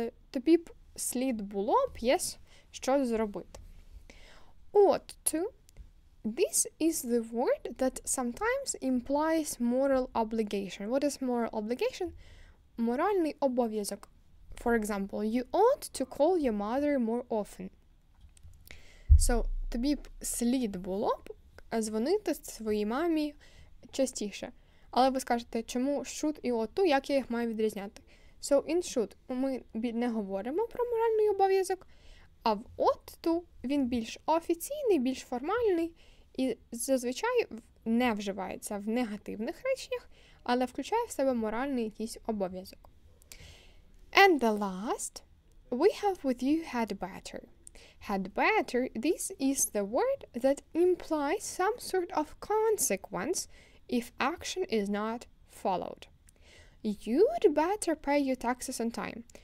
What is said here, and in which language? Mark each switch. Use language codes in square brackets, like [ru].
[uk] Тобі б слід було б, yes, щось зробити. [en] Ought to. This is the word that sometimes implies moral obligation. What is moral obligation? [uk] Моральний обов'язок. [en] For example, you ought to call your mother more often. [uk] So, тобі б слід було б дзвонити своїй мамі частіше. Але ви скажете, чому should і ought to, як я їх маю відрізняти? So, in should ми не говоримо про моральний обов'язок, а в ought to він більш офіційний, більш формальний і зазвичай не вживається в негативних реченнях, але включає в себе моральний якийсь обов'язок. [en] And the last, we have with you had better. Had better, this is the word that implies some sort of consequence if action is not followed. You'd better pay your taxes on time.